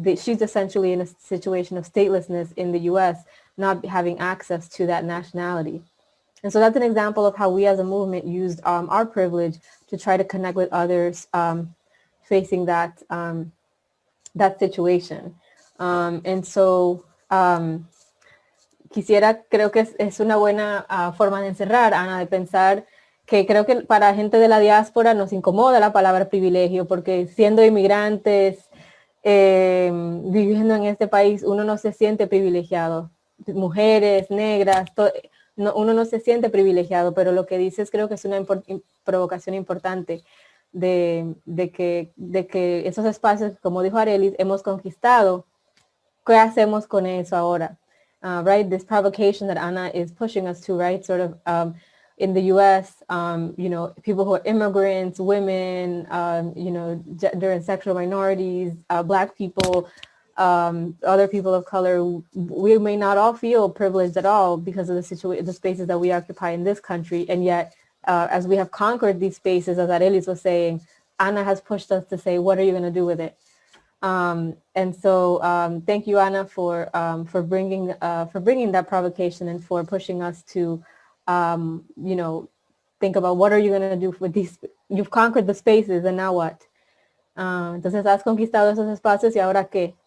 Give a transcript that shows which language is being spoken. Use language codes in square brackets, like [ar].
[en] She's essentially in a situation of statelessness in the US, not having access to that nationality. And so that's an example of how we as a movement used our privilege to try to connect with others facing that, that situation. And so [es] creo que es una buena forma de encerrar, Ana, de pensar que creo que para gente de la diáspora nos incomoda la palabra privilegio, porque siendo inmigrantes, viviendo en este país, uno no se siente privilegiado. Mujeres, negras, uno no se siente privilegiado, pero lo que dices creo que es una provocación importante de que esos espacios, como dijo Arelis, hemos conquistado. ¿Qué hacemos con eso ahora? [en] Right, this provocation that Ana is pushing us to, right, sort of in the U.S., you know, people who are immigrants, women, you know, gender and sexual minorities, Black people, other people of color, we may not all feel privileged at all because of the spaces that we occupy in this country. And yet, as we have conquered these spaces, as Arelis was saying, Ana has pushed us to say, what are you going to do with it? And so thank you, Ana, for bringing that provocation and for pushing us to, you know, think about what are you going to do with these. You've conquered the spaces, and now what? [es] Entonces has conquistado esos espacios y ahora qué.